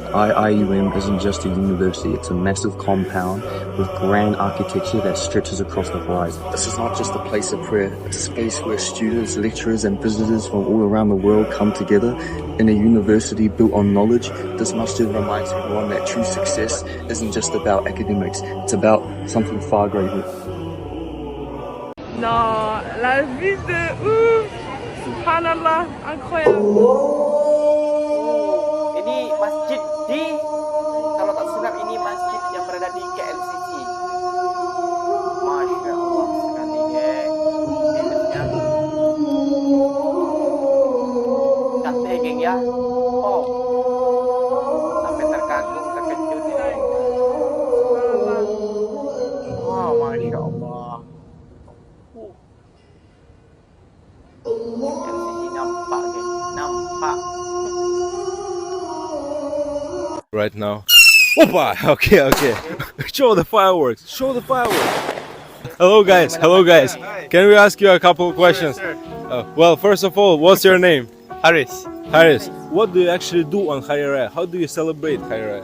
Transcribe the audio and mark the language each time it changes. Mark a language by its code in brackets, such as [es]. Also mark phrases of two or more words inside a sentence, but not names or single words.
[en] IUM isn't just a university, it's a massive compound with grand architecture that stretches across the horizon. This is not just a place of prayer, it's a space where students, lecturers and visitors from all around the world come together in a university built on knowledge. This masjid reminds everyone that true success isn't just about academics, it's about something far greater. [fr] Non, la vue de ouf. Subhanallah, incroyable. [ms] Ini masjid di, kalau tak silap ini masjid yang berada di KLCC. [ar] Masya Allah [ms] sekali geng. Image-nya cantik geng ya. Oh, sampai terkagum, terkejut ya. [ar] Wow, Masya Allah. [ms] KLCC nampak geng, nampak. [en] Right now. Opa! Okay, okay. Show the fireworks. Show the fireworks. Hello, guys. Hello, guys. Can we ask you a couple of questions? Well, first of all, what's your name? Haris. Haris. What do you actually do on Hari Raya? How do you celebrate Hari Raya?